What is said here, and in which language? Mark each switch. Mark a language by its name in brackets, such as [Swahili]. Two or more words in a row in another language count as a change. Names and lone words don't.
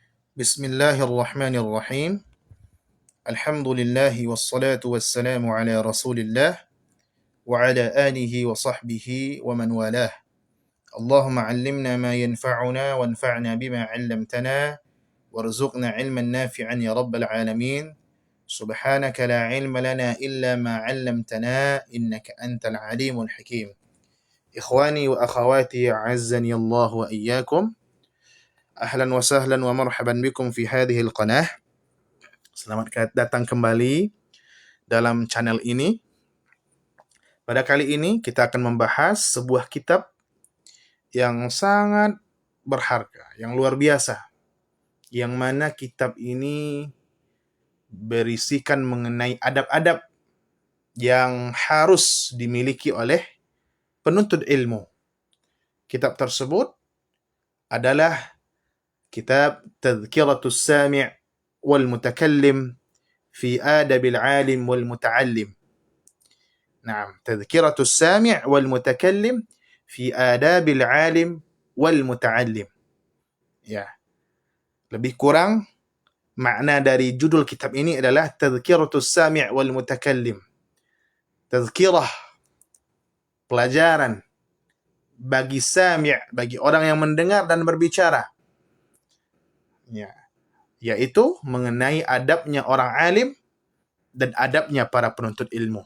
[Arabic] بسم الله الرحمن الرحيم. الحمد لله والصلاة والسلام على رسول الله وعلى آله وصحبه ومن والاه. اللهم علمنا ما ينفعنا وانفعنا بما علمتنا وارزقنا علما نافعا يا رب العالمين. سبحانك لا علم لنا إلا ما علمتنا إنك أنت العليم الحكيم. إخواني وأخواتي أعزني الله وإياكم. أهلا وسهلا ومرحبا بكم في هذه القناة. [Indonesian] Selamat datang kembali dalam channel ini. Pada kali ini kita akan membahas sebuah kitab yang sangat berharga, yang luar biasa. Yang mana kitab ini berisikan mengenai adab-adab yang harus dimiliki oleh penuntut ilmu. Kitab tersebut adalah kitab Tadhkiratus Sami' wal Mutakallim fi Adabil Alim wal Muta'allim. Naam, Tadhkiratus Sami' wal Mutakallim fi Adabil Alim wal Muta'allim. Ya. Lebih kurang makna dari judul kitab ini adalah Tadhkiratus Sami' wal Mutakallim. Tadhkirah, pelajaran bagi sami', bagi orang yang mendengar dan berbicara. Ya, yaitu mengenai adabnya orang alim dan adabnya para penuntut ilmu.